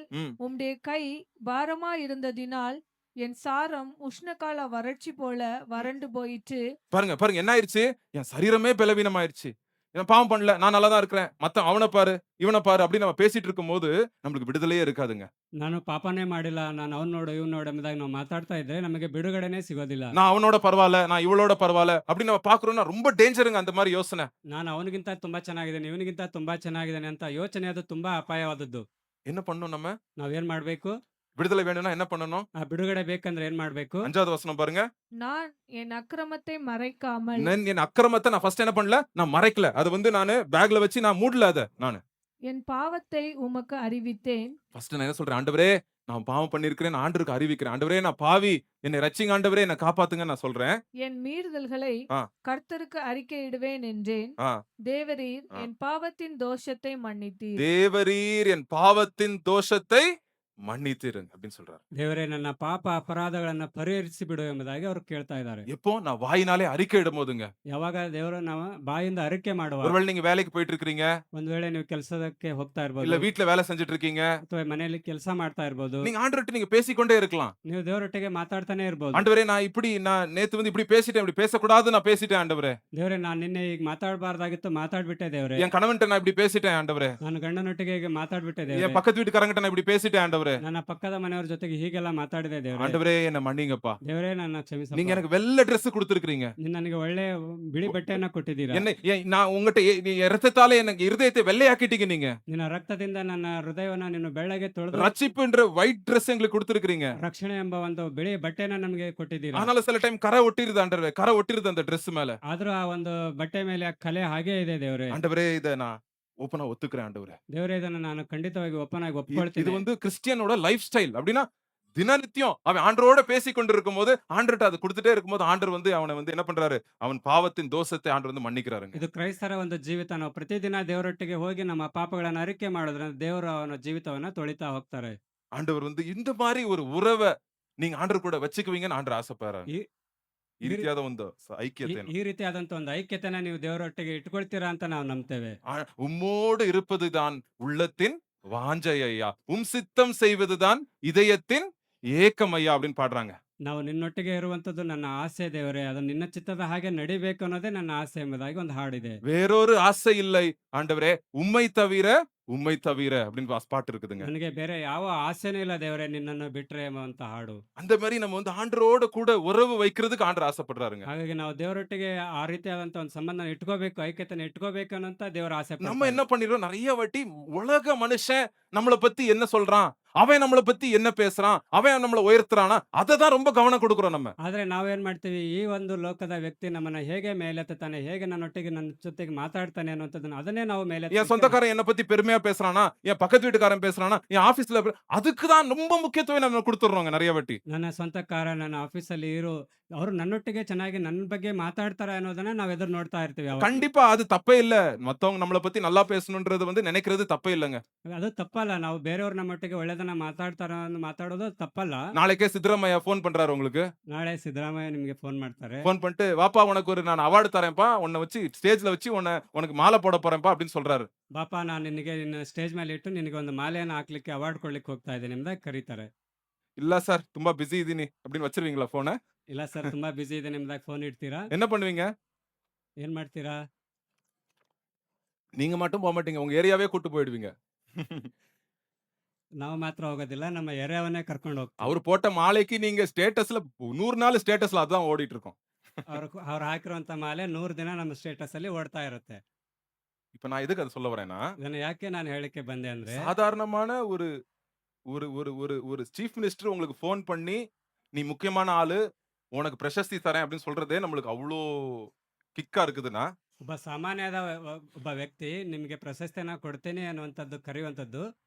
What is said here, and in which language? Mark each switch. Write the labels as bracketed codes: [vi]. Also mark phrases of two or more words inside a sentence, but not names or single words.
[ta] ம், உம்முடைய கை பாரமா இருந்ததினால் என் சாரம் உஷ்ணகால வறட்சி போல வறண்டு போயிற்று. பாருங்க என்ன ஆயிருச்சு. என் சரீரமே பலவீனம் ஆயிருச்சு. நான் பாவம் பண்ணல, நான் நல்லா தான் இருக்கிறேன், மத்த அவனை பாரு இவனை பாரு அப்படின்னு நம்ம பேசிட்டு இருக்கும் போது நம்மளுக்கு விடுதலையே இருக்காதுங்க. [kn] ನಾನು ಪಾಪನೇ ಮಾಡಿಲ್ಲ, ನಾನು ಅವ್ನ್ ನೋಡು ಇವ್ನ್ ನೋಡು ಎಂಬುದಾಗಿ ನಾವು ಮಾತಾಡ್ತಾ ಇದ್ರೆ ನಮಗೆ ಬಿಡುಗಡೆನೇ ಸಿಗೋದಿಲ್ಲ. [ta] நான் அவனோட பரவாயில்ல, நான் இவளோட பரவாயில்ல அப்படின்னு நம்ம பாக்குறோம்னா ரொம்ப டேஞ்சருங்க அந்த மாதிரி யோசனை. [kn] ನಾನು ಅವನಿಗಿಂತ ತುಂಬಾ ಚೆನ್ನಾಗಿದ್ದೇನೆ, ಇವನಿಗಿಂತ ತುಂಬಾ ಚೆನ್ನಾಗಿದ್ದೇನೆ ಅಂತ ಯೋಚನೆ ಅದು ತುಂಬಾ ಅಪಾಯವಾದದ್ದು. [ta] என்ன பண்ணணும் நம்ம? [kn] ನಾವೇನ್ ಮಾಡ್ಬೇಕು? [ta] விடுதலை வேணும்னா என்ன பண்ணணும்? [kn] ಆ ಬಿಡುಗಡೆ ಬೇಕಂದ್ರೆ ಏನ್ ಮಾಡ್ಬೇಕು? [ta] 5வது வசனம் பாருங்க. நான் என் அக்கிரமத்தை மறைக்காமல் என் அக்கிரமத்தை நான் ஃபர்ஸ்ட் என்ன பண்ணல, நான் மறைக்கல. அது வந்து நானு பேக்ல வச்சு நான் மூடல அத நானு. என் பாவத்தை உமக்கு அறிவித்தேன். ஃபர்ஸ்ட் நான் என்ன சொல்றேன், ஆண்டவரே நான் பாவம் பண்ணிருக்கிறேன், நான் ஆண்டவருக்கு அறிவிக்கிறேன். ஆண்டவரே நான் பாவி, என்னை ரட்சிங்க ஆண்டவரே, என்னை காப்பாத்துங்க நான் சொல்றேன். என் மீறுதல்களை ஆ. கர்த்தருக்கு அறிக்கையிடுவேன் என்றேன். ஆ, தேவரீர் ஆ. என் பாவத்தின் தோஷத்தை மன்னித்தீர். தேவரீர் என் பாவத்தின் தோஷத்தை மன்னித்திருங்க அப்படின்னு சொல்றாரு. [kn] ದೇವರೇ ನನ್ನ ಪಾಪ ಅಪರಾಧಗಳನ್ನ ಪರಿಹರಿಸಿ ಬಿಡು ಎಂಬುದಾಗಿ ಅವ್ರು ಕೇಳ್ತಾ ಇದ್ದಾರೆ. [ta] எப்போ நான் வாயினாலே அறிக்கை இடும் போதுங்க. [kn] ಯಾವಾಗ ದೇವರು ನಾವು ಬಾಯಿಂದ ಅರಿಕೆ ಮಾಡುವ, [ta] ஒருவேளை நீங்க வேலைக்கு போயிட்டு இருக்கீங்க, [kn] ಒಂದ್ ವೇಳೆ ನೀವು ಕೆಲಸಕ್ಕೆ ಹೋಗ್ತಾ [ta] இல்ல [kn] ಇರ್ಬೋದು, [ta] வீட்ல வேலை செஞ்சுட்டு இருக்கீங்க, [kn] ಅಥವಾ ಮನೆಯಲ್ಲಿ ಕೆಲಸ ಮಾಡ್ತಾ ಇರ್ಬೋದು, [ta] நீங்க ஆண்டவர்கிட்ட நீங்க பேசிக்கொண்டே இருக்கலாம். [kn] ನೀವು ದೇವರೊಟ್ಟಿಗೆ ಮಾತಾಡ್ತಾನೆ ಇರ್ಬೋದು. [ta] ஆண்டவரே நான் நேத்து வந்து இப்படி பேசிட்டேன், இப்படி பேசக்கூடாது நான் பேசிட்டேன் ஆண்டவரே. [kn] ದೇವರೇ ನಾನು ನಿನ್ನೆ ಈಗ ಮಾತಾಡಬಾರ್ದಾಗಿತ್ತು ಮಾತಾಡ್ಬಿಟ್ಟೆ ದೇವರೇ. [ta] என் கணவன்கிட்ட நான் இப்படி பேசிட்டேன் ஆண்டவரே. [kn] ನಾನು ಗಂಡನೊಟ್ಟಿಗೆ ಈಗ ಮಾತಾಡ್ಬಿಟ್ಟೆ [ta] என் [kn] ದೇವರೇ. [ta] பக்கத்து வீட்டுக்காரங்கிட்ட நான் இப்படி பேசிட்டேன் ஆண்டவரே. [kn] ನನ್ನ ಪಕ್ಕದ ಮನೆಯವ್ರ ಜೊತೆಗೆ ಹೀಗೆಲ್ಲ ಮಾತಾಡಿದೆ ದೇವರೇ. [ta] ஆண்டவரே என்ன மன்னிங்கப்பா. [kn] ದೇವರೇ ನನ್ನ [ta] நீங்க [kn] ಕ್ಷಮಿಸಪ್ಪ. [ta] எனக்கு வெள்ளை Dress கொடுத்திருக்கீங்க. [kn] ನೀನ್ ನನಗೆ ಒಳ್ಳೆ ಬಿಳಿ ಬಟ್ಟೆಯನ್ನ ಕೊಟ್ಟಿದ್ದೀರಾ. [ta] நான் உங்ககிட்ட இரத்தத்தாலே எனக்கு இருதயத்தை வெள்ளையாக்கிட்டீங்க நீங்க. [kn] ನಿನ್ನ ರಕ್ತದಿಂದ ನನ್ನ ಹೃದಯವನ್ನ ನೀನು ಬೆಳ್ಳಗೆ ತೊಳೆದು [ta] ரட்சிப்புன்ற [en] white Dress [ta] எங்களுக்கு கொடுத்திருக்கீங்க. [kn] ರಕ್ಷಣೆ ಎಂಬ ಒಂದು ಬಿಳಿ ಬಟ್ಟೆನ ನಮಗೆ ಕೊಟ್ಟಿದ್ದೀರಾ. [ta] ஆனாலும் சில டைம் கரை ஒட்டிருது ஆண்டவரே, கரை ஒட்டிருது அந்த Dress மேல. [kn] ಆದ್ರೂ ಆ ಒಂದು ಬಟ್ಟೆ ಮೇಲೆ ಆ ಕಲೆ ಹಾಗೆ ಇದೆ ದೇವರೇ. [ta] ஆண்டவரே இத நான் ஓபனா ஒத்துக்கிறேன் ஆண்டவரே. [kn] ದೇವರೇ ಇದನ್ನ ನಾನು ಖಂಡಿತವಾಗಿ ಒಪ್ಪನಾಗಿ [ta] இது [kn] ಒಪ್ಕೊಳ್ತೀನಿ. [ta] வந்து கிறிஸ்டியனோட [en] life style. [ta] அப்படின்னா தினநித்தியம் அவன் ஆண்டவரோட பேசி கொண்டிருக்கும் போது ஆண்டர்ட்ட அது கொடுத்துட்டே இருக்கும்போது ஆண்டர் வந்து அவனை வந்து என்ன பண்றாரு, அவன் பாவத்தின் தோஷத்தை ஆண்டர் வந்து மன்னிக்கிறாருங்க. [kn] ಇದು ಕ್ರೈಸ್ತರ ಒಂದು ಜೀವಿತ. ನಾವು ಪ್ರತಿದಿನ ದೇವರೊಟ್ಟಿಗೆ ಹೋಗಿ ನಮ್ಮ ಪಾಪಗಳನ್ನ ಅರಿಕೆ ಮಾಡೋದ್ರಿಂದ ದೇವರು ಅವನ ಜೀವಿತವನ್ನ ತೊಳಿತಾ ಹೋಗ್ತಾರೆ. [ta] ஆண்டவர் வந்து இந்த மாதிரி ஒரு உறவை நீங்க ஆண்டர் கூட வச்சுக்குவீங்கன்னு ஆண்டர் ஆசைப்படுறாரு. [kn] ಈ- ಈ ರೀತಿಯಾದ ಒಂದು ಐಕ್ಯತೆ ಈ ರೀತಿಯಾದಂತ ಒಂದು ಐಕ್ಯತೆನ ನೀವು ದೇವರೊಟ್ಟಿಗೆ ಇಟ್ಕೊಳ್ತೀರಾ ಅಂತ ನಾವು ನಂಬ್ತೇವೆ. [ta] உம்மோடு இருப்பதுதான் உள்ளத்தின் வாஞ்சை ஐயா, சித்தம் செய்வதுதான் இதயத்தின் ஏக்கம் ஐயா அப்படின்னு பாடுறாங்க. [kn] ನಾವು ನಿನ್ನೊಟ್ಟಿಗೆ ಇರುವಂಥದ್ದು ನನ್ನ ಆಸೆ ದೇವರೇ. ಅದು ನಿನ್ನ ಚಿತ್ತದ ಹಾಗೆ ನಡಿಬೇಕು ಅನ್ನೋದೇ ನನ್ನ ಆಸೆ ಎಂಬುದಾಗಿ ಒಂದು ಹಾಡಿದೆ. [ta] வேறொரு ஆசை இல்லை ஆண்டவரே, உம்மை தவிர உம்மை தவிர அப்படின்னு பாட்டு இருக்குதுங்க. [kn] ನನಗೆ ಬೇರೆ ಯಾವ ಆಸೆನೂ ಇಲ್ಲ ದೇವರೇ ನಿನ್ನನ್ನು ಬಿಟ್ರೆ ಎಂಬಂತ ಹಾಡು. [ta] அந்த மாதிரி நம்ம வந்து ஆண்டவரோட கூட உறவு வைக்கிறதுக்கு ஆண்டவர் ஆசைப்படுறாருங்க. [kn] ಹಾಗಾಗಿ ನಾವು ದೇವರೊಟ್ಟಿಗೆ ಆ ರೀತಿಯಾದಂತ ಒಂದು ಸಂಬಂಧ ಇಟ್ಕೋಬೇಕು, ಐಕ್ಯತೆನ ಇಟ್ಕೋಬೇಕು ಅನ್ನೋಂತ ದೇವರ ಆಸೆ [ta] நம்ம [kn] ಪಡ್ತಾರೆ. [ta] என்ன பண்ணிடுறோம், நிறைய வாட்டி உலக மனுஷன் நம்மள பத்தி என்ன சொல்றான், அவன் நம்மள பத்தி என்ன பேசுறான், அவன் நம்மள உயர்த்துறானா, அததான் ரொம்ப கவனம் கொடுக்கிறோம் நம்ம. [kn] ಆದ್ರೆ ನಾವೇನ್ ಮಾಡ್ತೀವಿ, ಈ ಒಂದು ಲೋಕದ ವ್ಯಕ್ತಿ ನಮ್ಮನ್ನ ಹೇಗೆ ಮೇಲೆತ್ತಾನೆ, ಹೇಗೆ ನನ್ನೊಟ್ಟಿಗೆ ನನ್ನ ಜೊತೆಗೆ ಮಾತಾಡ್ತಾನೆ ಅನ್ನುವಂಥದ್ದನ್ನ ಅದನ್ನೇ ನಾವು [ta] என் [kn] ಮೇಲೆತ್ತಲಿಕ್ಕೆ [ta] சொந்தக்காரன் என்ன பத்தி பெருமையா பேசுறானா, என் பக்கத்து வீட்டுக்காரன் பேசுறானா, என் ஆபீஸ்ல அதுக்கு தான் ரொம்ப முக்கியத்துவம் நம்ம கொடுத்துறோங்க நிறைய வாட்டி. [kn] ನನ್ನ ಸ್ವಂತಕಾರ ನನ್ನ ಆಫೀಸಲ್ಲಿ ಇರೋ ಅವರು ನನ್ನೊಟ್ಟಿಗೆ ಚೆನ್ನಾಗಿ ನನ್ನ ಬಗ್ಗೆ ಮಾತಾಡ್ತಾರ ಅನ್ನೋದನ್ನ ನಾವ್ ಎದುರು ನೋಡ್ತಾ ಇರ್ತೀವಿ ಯಾವತ್ತೂ. [ta] கண்டிப்பா அது தப்பே இல்ல. மத்தவங்க நம்மள பத்தி நல்லா பேசணும்ன்றது வந்து நினைக்கிறது தப்பே இல்லங்க. [kn] ಅದು ತಪ್ಪಲ್ಲ. ನಾವು ಬೇರೆಯವ್ರು ನಮ್ಮೊಟ್ಟಿಗೆ ಒಳ್ಳೆದನ್ನ ಮಾತಾಡೋದು ತಪ್ಪಲ್ಲ. [ta] நாளைக்கே சித்தராமையா ஃபோன் பண்றாரு உங்களுக்கு. [kn] ನಾಳೆ ಸಿದ್ದರಾಮಯ್ಯ ನಿಮ್ಗೆ ಫೋನ್ ಮಾಡ್ತಾರೆ. [ta] ஃபோன் பண்ணிட்டு, "வாப்பா உனக்கு ஒரு நான் அவார்ட் தரேன்ப்பா. உன்ன வச்சு ஸ்டேஜ்ல வச்சு உனக்கு மாலை போட போறேன்ப்பா" அப்படின்னு சொல்றாரு. [kn] ಬಾಪ ನಾನು ನಿನಗೆ ನಿನ್ನ ಸ್ಟೇಜ್ ಮೇಲೆ ಇಟ್ಟು ನಿನಗೆ ಒಂದು ಮಾಲೆಯನ್ನು ಹಾಕ್ಲಿಕ್ಕೆ ಅವಾರ್ಡ್ ಕೊಡ್ಲಿಕ್ಕೆ ಹೋಗ್ತಾ ಇದ್ದೀನಿ ಎಂಬುದಾಗಿ ಕರೀತಾರೆ. [ta] "இல்ல சார், [kn] ತುಂಬಾ பிஸி ಇದೀನಿ" [ta] அப்படின்னு வச்சிருவீங்களா ஃபோன? [kn] ಇಲ್ಲ ಸರ್ ತುಂಬಾ ಬಿಸಿ ಇದೆ ಎಂಬುದಾಗಿ ಫೋನ್ ಇಡ್ತೀರಾ? [ta] என்ன பண்ணுவீங்க? [kn] ಏನ್ ಮಾಡ್ತೀರಾ? [ta] நீங்க மட்டும் போமாட்டீங்க. உங்க ஏரியாவே கூட்டு போயிடுவீங்க. [kn] ನಾವು ಮಾತ್ರ ಹೋಗೋದಿಲ್ಲ, ನಮ್ಮ ಏರಿಯಾವನ್ನೇ ಕರ್ಕೊಂಡು ಹೋಗ್ತೀವಿ. [ta] அவரு போட்ட மாலைக்கு நீங்க ஸ்டேட்டஸ்ல 100 நாள் ஸ்டேட்டஸ்ல அதான் ஓடிட்டு இருக்கும். [kn] ಅವ್ರು ಹಾಕಿರುವಂತ ಮಾಲೆ 100 ದಿನ ನಮ್ಮ ಸ್ಟೇಟಸ್ ಅಲ್ಲಿ ಓಡ್ತಾ ಇರುತ್ತೆ. [ta] இப்ப நான் எதுக்கு அத சொல்ல வரேன்னா, [kn] ಇದನ್ನ ಯಾಕೆ ನಾನು ಹೇಳಿಕ್ಕೆ ಬಂದೆ ಅಂದ್ರೆ, [ta] சாதாரணமான ஒரு ஒரு ஒரு ஒரு ஒரு [en] chief minister [ta] உங்களுக்கு ஃபோன் பண்ணி, "நீ முக்கியமான ஆளு, உனக்கு பிரசஸ்தி தரேன்" அப்படின்னு சொல்றதே நம்மளுக்கு அவ்ளோ கிக்கா இருக்குதுன்னா, [kn] ಒಬ್ಬ ಸಾಮಾನ್ಯದ ಒಬ್ಬ ವ್ಯಕ್ತಿ ನಿಮಗೆ ಪ್ರಶಸ್ತಿಯನ್ನ ಕೊಡ್ತೇನೆ ಅನ್ನುವಂಥದ್ದು ಕರೆಯುವಂಥದ್ದು,